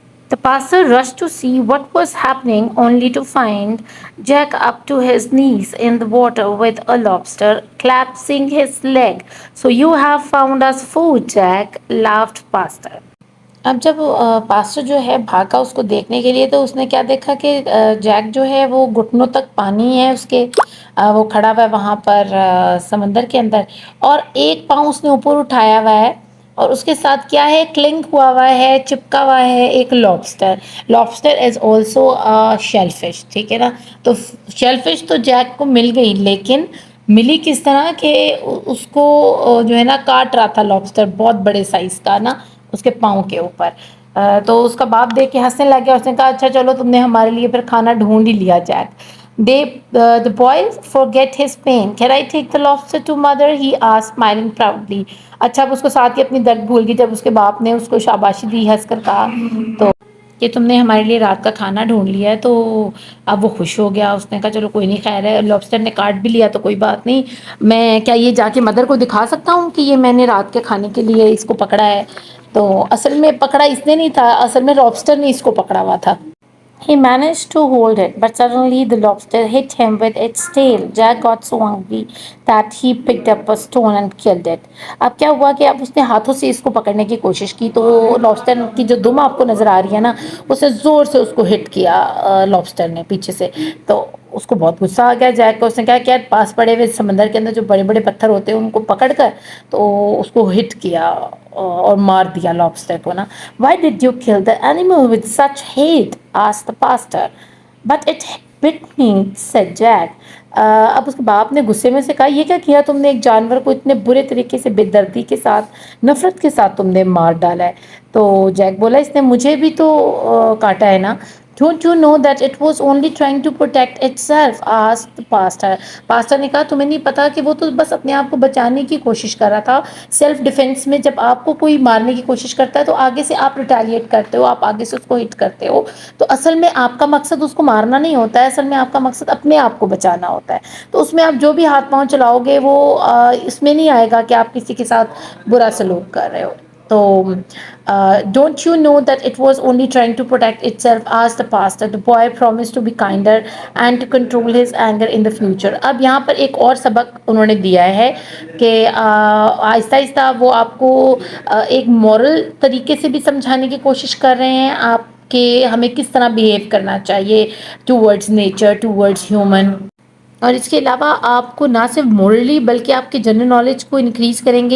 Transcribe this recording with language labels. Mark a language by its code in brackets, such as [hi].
[en] The pastor rushed to see what was happening only to find Jack up to his knees in the water with a lobster clasping his leg. So you have found us food, Jack, laughed pastor. [ur] اب جب pastor جو ہے بھاگا اس کو دیکھنے کے لیے تو اس نے کیا دیکھا کہ جیک جو ہے وہ گھٹنوں تک پانی ہے اس کے، وہ کھڑا ہوا ہے وہاں پر سمندر کے اندر، اور ایک پاؤں اس نے اوپر اٹھایا ہوا ہے، اور اس کے ساتھ کیا ہے، کلنک ہوا ہے، چپکا ہوا ہے ایک lobster. [en] Lobster is also shellfish. [ur] ٹھیک ہے نا، تو شیل فش تو جیک کو مل گئی، لیکن ملی کس طرح کہ اس کو جو ہے نا کاٹ رہا تھا لابسٹر، بہت بڑے سائز کا نا، اس کے پاؤں کے اوپر. تو اس کا باپ دیکھ کے ہنسنے لگ گیا. اس نے کہا اچھا چلو تم نے ہمارے لیے پھر کھانا ڈھونڈ ہی لیا Jack. [en] The boy forget his pain. Can I take the lobster to mother? He asked, smiling proudly. [ur] اچھا اب اس کو ساتھ ہی اپنی درد بھول گئی جب اس کے باپ نے اس کو شاباشی دی، ہنس کر کہا تو کہ تم نے ہمارے لیے رات کا کھانا ڈھونڈ لیا ہے. تو اب وہ خوش ہو گیا. اس نے کہا چلو کوئی نہیں، خیر ہے، لابسٹر نے کاٹ بھی لیا تو کوئی بات نہیں، میں کیا یہ جا کے مدر کو دکھا سکتا ہوں کہ یہ میں نے رات کے کھانے کے لیے اس کو پکڑا ہے. تو اصل میں پکڑا اس نے نہیں تھا، اصل میں لابسٹر نے اس کو پکڑا ہوا تھا. [en] He managed to hold it, but suddenly the lobster hit him with its tail. Jack got so angry that he picked up a stone and killed it. [ur] اب کیا ہوا کہ اب اس نے ہاتھوں سے اس کو پکڑنے کی کوشش کی، تو لابسٹر کی جو دم آپ کو نظر آ رہی ہے نا، اسے زور سے اس کو ہٹ کیا لابسٹر نے پیچھے سے. تو اس کو بہت غصہ آ گیا جیک کو. اس نے کہا کہ پاس پڑے ہوئے سمندر کے اندر جو بڑے بڑے پتھر ہوتے ہیں ان کو پکڑ کر تو اس کو ہٹ کیا اور مار دیا لابسٹر کو نا. [en] Why did you kill the animal with such hate? asked the pastor. But it bit me, said Jack. [ur] اب اس کے باپ نے غصے میں سے کہا یہ کیا کیا تم نے، ایک جانور کو اتنے برے طریقے سے بے دردی کے ساتھ، نفرت کے ساتھ تم نے مار ڈالا ہے. تو جیک بولا اس نے مجھے بھی تو کاٹا ہے نا، [en] Don't you know that it was only trying to protect itself? asked the pastor. [ur] Pastor نے کہا تمہیں نہیں پتا کہ وہ تو بس اپنے آپ کو بچانے کی کوشش کر رہا تھا. سیلف ڈیفینس میں جب آپ کو کوئی مارنے کی کوشش کرتا ہے تو آگے سے آپ ریٹیلیٹ کرتے ہو, آپ آگے سے اس کو ہٹ کرتے ہو. تو اصل میں آپ کا مقصد اس کو مارنا نہیں ہوتا ہے, اصل میں آپ کا مقصد اپنے آپ کو بچانا ہوتا ہے. تو اس میں آپ جو بھی ہاتھ پاؤں چلاؤ گے وہ اس میں نہیں آئے گا کہ آپ کسی کے ساتھ برا سلوک کر رہے ہو. تو [en] Don't you know that it was only trying to protect itself as the pastor. The boy promised to be kinder and to control his anger in the future. [ur] اب یہاں پر ایک اور سبق انہوں نے دیا ہے کہ آہستہ آہستہ وہ آپ کو ایک مورل طریقے سے بھی سمجھانے کی کوشش کر رہے ہیں آپ کہ ہمیں کس طرح بیہیو کرنا چاہیے [en] Towards nature, towards human. [ur] اور اس کے علاوہ آپ کو نہ صرف مورلی بلکہ آپ کے جنرل نالج کو انکریز کریں گے.